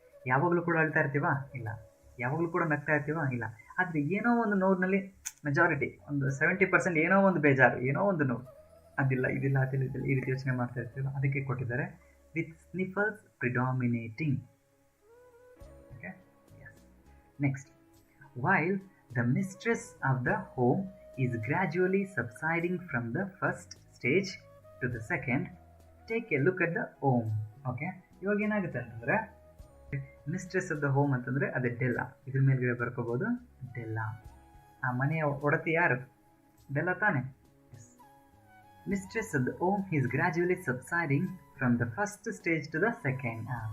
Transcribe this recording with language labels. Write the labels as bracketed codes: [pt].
[kn] ಯಾವಾಗಲೂ ಕೂಡ ಅಳ್ತಾ ಇರ್ತೀವ? ಇಲ್ಲ. ಯಾವಾಗಲೂ ಕೂಡ ನಗ್ತಾ ಇರ್ತೀವ? ಇಲ್ಲ. ಆದರೆ ಏನೋ ಒಂದು ನೋವಿನಲ್ಲಿ ಮೆಜಾರಿಟಿ ಒಂದು 70% ಏನೋ ಒಂದು ಬೇಜಾರು, ಏನೋ ಒಂದು ನೋವು, ಅದಿಲ್ಲ ಇದಿಲ್ಲ ಅದಿಲ್ಲ ಇದಿಲ್ಲ ಈ ರೀತಿ ಯೋಚನೆ ಮಾಡ್ತಾ ಇರ್ತೀವಿ. ಅದಕ್ಕೆ ಕೊಟ್ಟಿದ್ದಾರೆ [en] With sniffles predominating. Okay, yes. Next, while the mistress of the home is gradually subsiding from the first stage to the second, take a look at the home. [kn] Okay, ಇವಾಗ ಏನಾಗುತ್ತೆ ಅಂತಂದರೆ [en] mistress of the home [kn] ಅಂತಂದರೆ ಅದೇ Della. ಇದ್ರ ಮೇಲ್ಗಡೆ ಬರ್ಕೋಬೋದು Della. ಆ ಮನೆಯ ಒಡತಿ ಯಾರು? ಡೆಲ್ಲಾ ತಾನೆ. S. [en] Mistress of the home is gradually subsiding from the first stage to the second.